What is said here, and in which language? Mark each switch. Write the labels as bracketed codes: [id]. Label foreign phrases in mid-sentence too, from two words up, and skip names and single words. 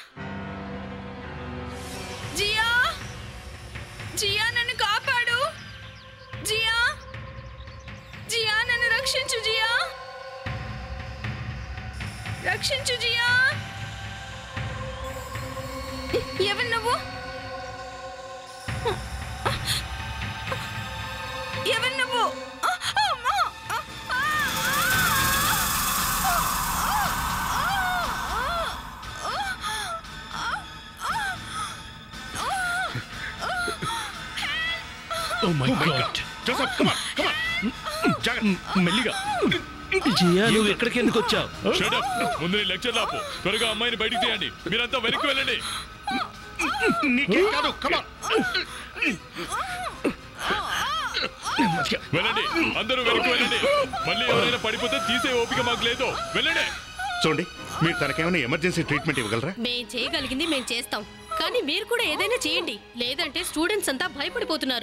[te] జియా, జియా నన్ను కాపాడు, జియా, జియా నన్ను రక్షించు జియా, రక్షించు జియా. ఎవరు నువ్వు? ఎవరు నువ్వు? [en] Oh my God! Joseph, come on, come on. [te] మెల్లిగా. జియా, నువ్వు ఎక్కడికి ఎందుకు వచ్చావు? ముందు లెక్చర్ లాపు, త్వరగా అమ్మాయిని బయటికి తీయండి. మీరంతా వెనక్కి వెళ్ళండి. నీకేం కాదు, [en] come on. [te] వెళ్ళండి, అందరూ వెనక్కి వెళ్ళండి. మళ్ళీ ఎవరైనా పడిపోతే తీసే ఓపిక మాకు లేదు. వెళ్ళండి. చూడండి, మీరు తనకేమైనా [en] emergency treatment [te] ఇవ్వగలరా? మేం చేయగలిగింది మేం చేస్తాం, కానీ మీరు కూడా ఏదైనా చేయండి, లేదంటే స్టూడెంట్స్ అంతా భయపడిపోతున్నారు.